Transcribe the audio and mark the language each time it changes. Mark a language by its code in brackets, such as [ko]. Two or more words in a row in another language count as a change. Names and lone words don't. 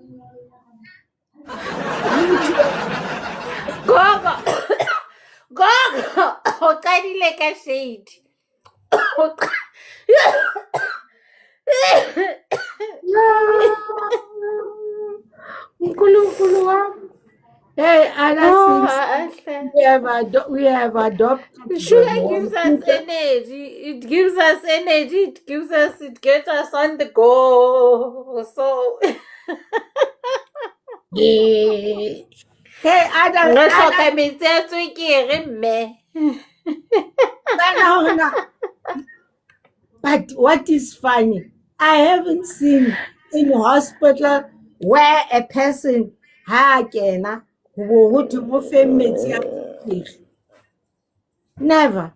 [zu] Gogo. Gogo. [st] O qadile ka shade. [zu] Nkulunkulu wami. [en] Hey, we have adopted. Sugar gives us energy. It gives us energy. It gets us on the go. So. Hey, but what is funny, I haven't seen in hospital where a person never.